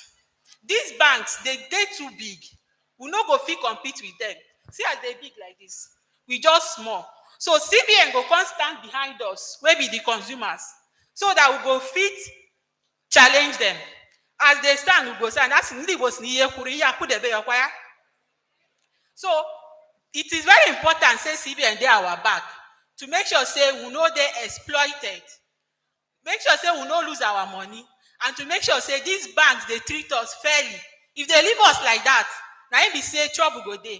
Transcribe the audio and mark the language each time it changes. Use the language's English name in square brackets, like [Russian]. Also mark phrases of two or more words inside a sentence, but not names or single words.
[Nigerian Pidgin] These banks, they too big. We no go fit compete with them. See as they big like this. We just small. So CBN go come stand behind us, wey be the consumers, so that we go fit challenge them. As they stand, we go stand. [Igbo] That's ndị Igbo si n'ihe kwuru, ihe akwụdebe ya kwa ya. [Nigerian Pidgin] So it is very important say CBN dey our back to make sure say we no dey exploited, make sure say we no lose our money, and to make sure say these banks dey treat us fairly. If they leave us like that, na im be say trouble go dey.